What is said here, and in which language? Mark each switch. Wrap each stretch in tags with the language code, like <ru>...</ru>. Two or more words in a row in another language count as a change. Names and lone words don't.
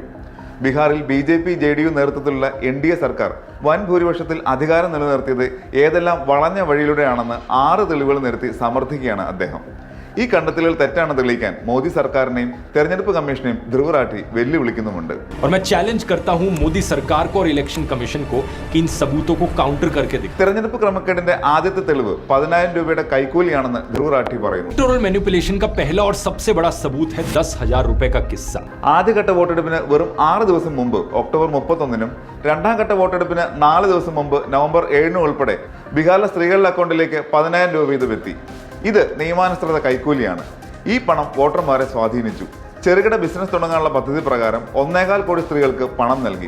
<ml>ബീഹാറിൽ BJP JDU നേതൃത്വത്തിലുള്ള NDA സർക്കാർ വൻ ഭൂരിപക്ഷത്തിൽ അധികാരം നിലനിർത്തിയത് ഏതെല്ലാം വളഞ്ഞ വഴിയിലൂടെയാണെന്ന് 6 തെളിവുകൾ നിരത്തി സമർത്ഥിക്കുകയാണ് അദ്ദേഹം. ഈ കണ്ടെത്തലുകൾ തെറ്റാണ് തെളിയിക്കാൻ മോദി സർക്കാരിനെയും തെരഞ്ഞെടുപ്പ് കമ്മീഷനെയും ധ്രുവ് റാഠി വെല്ലുവിളിക്കുന്നുമുണ്ട്.</ml> <hi>और मैं चैलेंज करता हूं मोदी सरकार को और</hi> <en>election commission</en> <hi>को कि इन सबूतों को काउंटर करके दिखाएं.</hi> <ml>തെരഞ്ഞെടുപ്പ് ക്രമക്കേടിന്റെ ആദ്യത്തെ തെളിവ് 10,000 രൂപയുടെ കൈക്കൂലിയാണെന്ന് ധ്രുവ് റാഠി പറയുന്നു.</ml> <en>electoral manipulation</en> <hi>का पहला और सबसे बड़ा सबूत है 10,000 रुपए का किस्सा.</hi> <ml>ആദ്യഘട്ട വോട്ടെടുപ്പിന് വെറും 6 ദിവസം മുമ്പ് ഒക്ടോബർ 31-നും രണ്ടാം ഘട്ട വോട്ടെടുപ്പിന് 4 ദിവസം മുമ്പ് നവംബർ 7-നും ഉൾപ്പെടെ ബീഹാറിലെ സ്ത്രീകളുടെ അക്കൗണ്ടിലേക്ക് 10,000 രൂപ വീതം എത്തി. ഇത് നിയമാനുസൃത കൈക്കൂലിയാണ്. ഈ പണം വോട്ടർമാരെ സ്വാധീനിച്ചു. ചെറുകിട ബിസിനസ് തുടങ്ങാനുള്ള പദ്ധതി പ്രകാരം 1.25 കോടി സ്ത്രീകൾക്ക് പണം നൽകി.</ml>